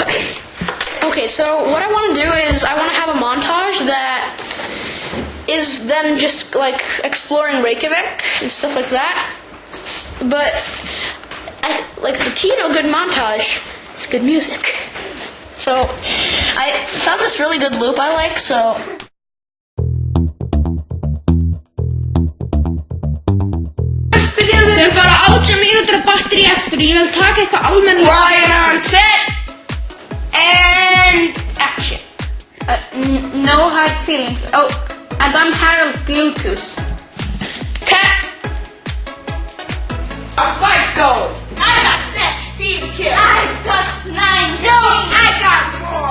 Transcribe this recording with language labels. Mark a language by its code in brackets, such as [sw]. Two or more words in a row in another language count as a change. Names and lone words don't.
[en] Okay, so what I want to do is I want to have a montage that is then just like exploring Reykjavik and stuff like that. But the key to a good montage is good music. So I found this really good loop I like, so... [is] Við bara 18 mínútur af batteri eftir. Ég vil taka eitthvað almennilega. [en] Right on set and action. No hard feelings. Oh, and I'm Harold Bluetooth. Cut. Our fight goal. I got 16 15 kills. I got 9. No, I got more.